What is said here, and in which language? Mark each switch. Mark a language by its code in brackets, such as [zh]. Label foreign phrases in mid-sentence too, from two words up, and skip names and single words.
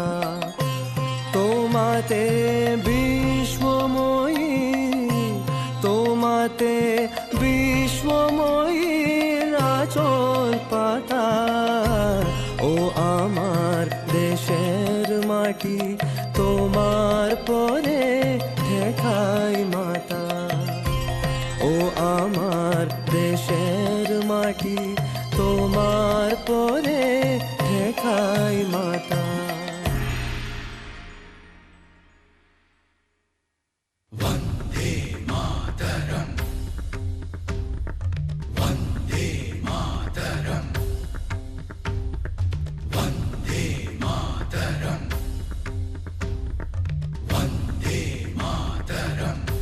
[bn] তোমাতে বিশ্বময়ী তোমাতে বিশ্বময়ী আচল পাতা ও আমার দেশের মাটি তোমার পরে ঠেকাই মাতা ও আমার দেশের মাটি তোমার পরে ঠেকাই মাতা [sa] वन्दे मातरम् वन्दे मातरम् वन्दे मातरम् वन्दे मातरम्